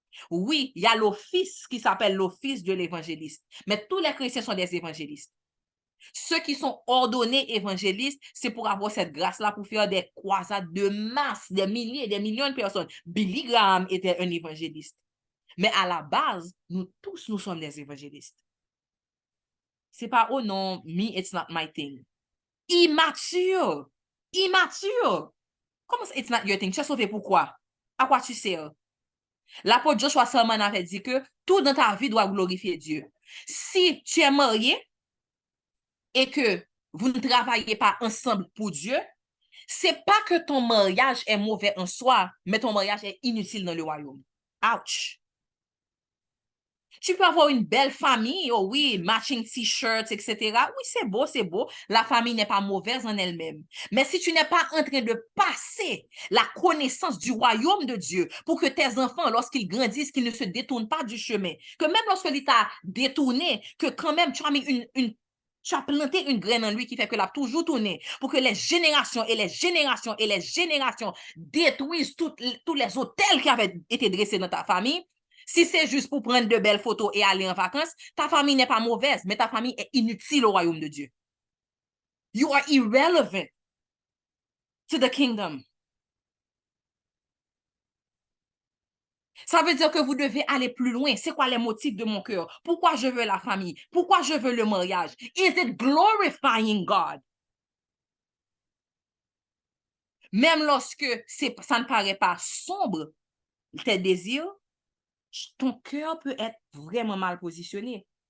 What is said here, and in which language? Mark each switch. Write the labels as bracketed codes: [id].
[fr] Oui, il y a l'office qui s'appelle l'office de l'évangéliste, mais tous les chrétiens sont des évangélistes. Ceux qui sont ordonnés évangélistes, c'est pour avoir cette grâce-là pour faire des croisades de masse, des milliers, des millions de personnes. Billy Graham était un évangéliste. Mais à la base, nous tous, nous sommes des évangélistes. C'est pas, oh non, [en] me, it's not my thing. Immature. [fr] Immature. Comment ça, [en] it's not your thing? [fr] Tu as sauvé pourquoi? À quoi tu sers? L'apôtre Joshua Selman avait dit que tout dans ta vie doit glorifier Dieu. Si tu es marié et que vous ne travaillez pas ensemble pour Dieu, c'est pas que ton mariage est mauvais en soi, mais ton mariage est inutile dans le royaume. Ouch! Tu peux avoir une belle famille, oh oui, [en] matching t-shirts, [fr] etc. Oui, c'est beau, c'est beau. La famille n'est pas mauvaise en elle-même. Mais si tu n'es pas en train de passer la connaissance du royaume de Dieu pour que tes enfants, lorsqu'ils grandissent, qu'ils ne se détournent pas du chemin, que même lorsque l'État t'a détourné, que quand même tu as mis tu as planté une graine en lui qui fait que l'a toujours tourné pour que les générations et les générations et les générations détruisent tous les hôtels qui avaient été dressés dans ta famille. Si c'est juste pour prendre de belles photos et aller en vacances, ta famille n'est pas mauvaise, mais ta famille est inutile au royaume de Dieu. [en] You are irrelevant to the kingdom. [fr] Ça veut dire que vous devez aller plus loin. C'est quoi les motifs de mon cœur? Pourquoi je veux la famille? Pourquoi je veux le mariage? [en] Is it glorifying God? [fr] Même lorsque ça ne paraît pas sombre, tes désirs, ton cœur peut être vraiment mal positionné.